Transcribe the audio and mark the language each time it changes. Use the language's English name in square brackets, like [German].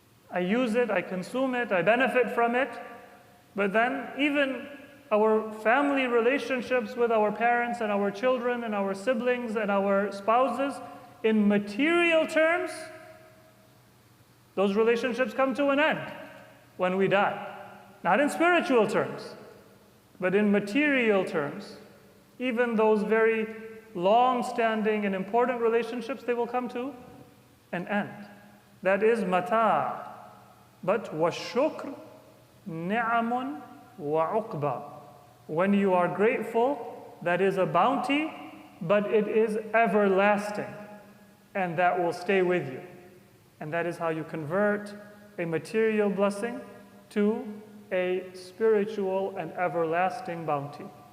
[English] I use it, I consume it, I benefit from it, but then even our family relationships with our parents and our children and our siblings and our spouses, in material terms, those relationships come to an end when we die. Not in spiritual terms, but in material terms. Even those very long-standing and important relationships, they will come to an end. That is mata'. But [Arabic] وَالشُّكْرُ نِعَمٌ وَعُقْبَةٌ. [English] When you are grateful, that is a bounty, but it is everlasting, and that will stay with you. And that is how you convert a material blessing to a spiritual and everlasting bounty.